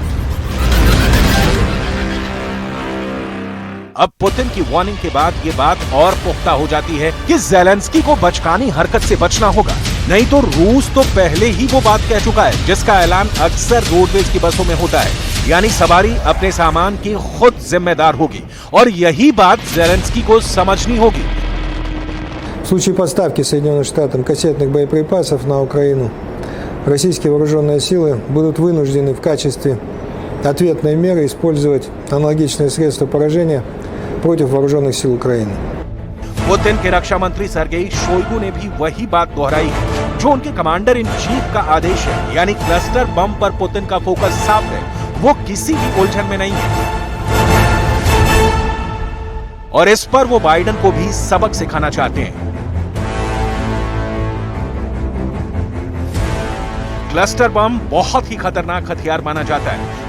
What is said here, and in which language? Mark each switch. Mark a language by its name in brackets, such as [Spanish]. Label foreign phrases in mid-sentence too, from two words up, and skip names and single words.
[Hindi] अब पुतिन की वार्निंग के बाद ये बात और पुख्ता हो जाती है कि ज़ेलेंस्की को बचकानी हरकत से बचना होगा, नहीं तो रूस तो पहले ही वो बात कह चुका है जिसका ऐलान अक्सर रोडवेज की बसों में होता है, यानी सवारी अपने सामान की खुद जिम्मेदार होगी, और यही बात ज़ेलेंस्की को समझनी होगी। [Russian] В случае поставки Соединенным Штатам кассетных боеприпасов на Украину, российские вооруженные силы будут вынуждены в качестве ответной меры использовать аналогичные средства поражения против вооруженных сил Украины. [Hindi] पुतिन के रक्षा मंत्री सर्गेई शोइगु ने भी वही बात दोहराई है जो उनके [English] commander in chief [Hindi] का आदेश है, यानी [English] cluster bomb [Hindi] पर पुतिन का फोकस साफ है, वो किसी भी उलझन में नहीं है। और इस पर वो बाइडेन को भी सबक सिखाना चाहते हैं। [English] cluster bomb [Hindi] बहुत ही खतरनाक हथियार माना जाता है।